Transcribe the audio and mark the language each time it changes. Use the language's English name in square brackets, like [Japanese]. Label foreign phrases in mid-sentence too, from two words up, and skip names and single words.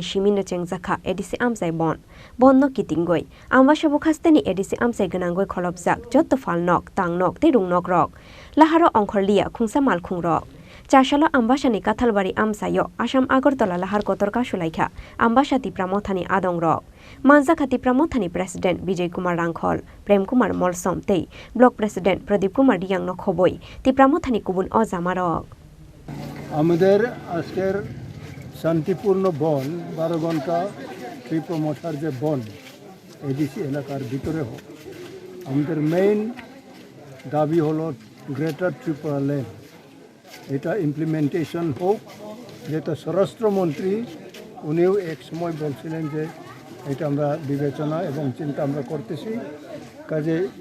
[Kok Borok] Shimino Chengzakha Edisi Amsai Bon Bonno Kitingoi Ambasha Bukhasteni Edisi Amseganangoi Kholobzak Jotto Falnok Tangnok Terungnok Rock Laharo Ongkhorlia Khungsa Malkhung Rock Chashalo Ambashani Kathalbari Amchaio Assam Agartala lahar kotor kasulaikha Ambasha Tipra Mothani Adong Rock Manzakha Tipra Mothani President Bijoy Kumar Hrangkhawl Prem Kumar Molsom Tei Block President Pradip Kumar Yang Khoboi Tipra Mothani Kubun Ozama Rock [Bangla] আমাদের আজকের শান্তিপূর্ণ বন 12 ঘন্টা ট্রিপরা মশার যে বন এডিসি এলাকার ভিতরে হোক আমাদের মেইন দাবি হলো গ্রেটার ত্রিপুরা লেন এটা ইমপ্লিমেন্টেশন হোক যেটা স্বরাষ্ট্রমন্ত্রী উনিও এক সময় বলছিলেন যে এটা আমরা বিবেচনা এবং চিন্তা আমরা করতেছি কাজে